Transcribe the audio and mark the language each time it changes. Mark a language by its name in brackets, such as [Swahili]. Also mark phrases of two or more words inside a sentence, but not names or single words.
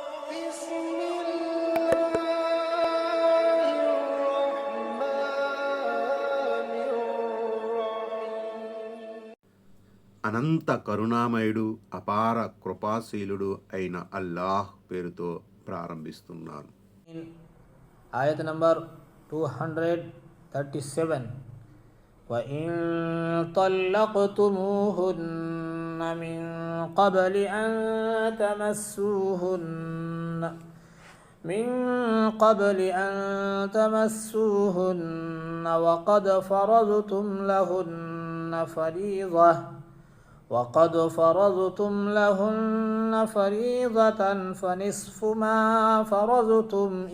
[Telugu] అనంత కరుణామయుడు, అపార కృపాశీలుడు అయిన అల్లాహ్ పేరుతో ప్రారంభిస్తున్నాను. ఆయత నంబర్ 237. [Arabic] وإن طلقتموهن من قبل أن تمسوهن وقد فرضتم لهن فريضة فنصف ما فرضتم